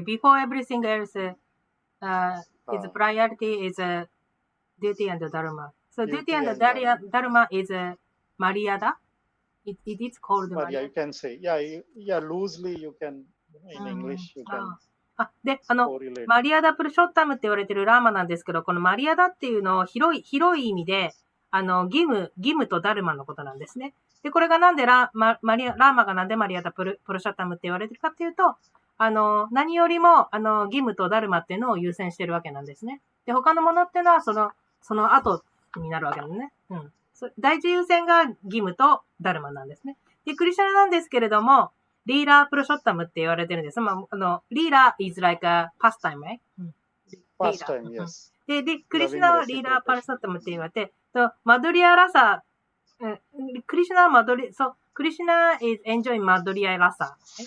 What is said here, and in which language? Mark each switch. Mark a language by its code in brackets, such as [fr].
[en] Before everything else, his priority is duty and dharma. So duty and dharma is Maryada. It is called Maryada. You can say, yeah, loosely you can, in English you can. [ja] で、マリアダ・プルショッタムって言われてるラーマなんですけど、このマリアダっていうのを広い意味で、義務とダルマのことなんですね。で、これがなんでラーマがなんでマリアダ・プルショッタムって言われてるかっていうと、何よりも、義務とダルマっていうのを優先してるわけなんですね。で、他のものっていうのは、その後になるわけなんですね。第一優先が義務とダルマなんですね。で、クリシュナなんですけれども、リーラープロショッタムって言われてるんです。 [en] リーラー is like a pastime, right? Pastime, yes. [ja] で、クリシュナはリーラープロショッタムって言われて、マドリアラサ、クリシュナ [en] is enjoying [ja] マドリアラサ。